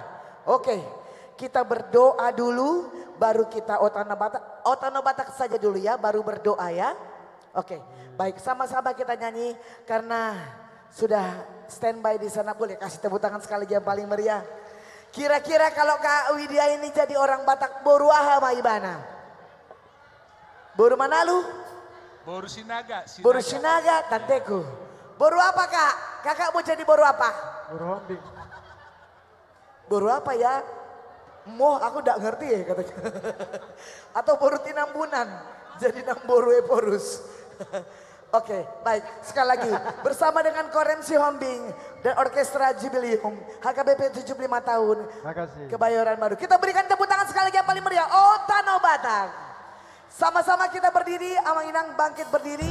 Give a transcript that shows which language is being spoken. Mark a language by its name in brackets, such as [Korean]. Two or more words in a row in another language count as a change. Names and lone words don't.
[Indonesian] Oke, kita berdoa dulu, baru kita Tanah Batak saja dulu ya, baru berdoa ya. Oke, baik sama-sama kita nyanyi karena sudah standby di sana. Boleh kasih tepuk tangan sekali lagi yang paling meriah. Kira-kira kalau Kak Widya ini jadi orang Batak [Batak Toba] boru aha maibana? [Indonesian] Boru mana lu? Boru Sinaga. Boru Sinaga, tanteku. Boru apa Kak? Kakak mau jadi boru apa? Boru Hombing. Boru apa ya? Moh aku gak ngerti ya katanya. Atau boru tinambunan. Jadi namboru eporus. Oke, baik. Sekali lagi bersama dengan Koremsi Hombing dan Orkestra Jubileum HKBP 75 tahun. Makasih. Kebayoran Baru. Kita berikan tepuk tangan sekali lagi yang paling meriah. Otano Batak. Sama-sama kita berdiri, Amang Inang bangkit berdiri.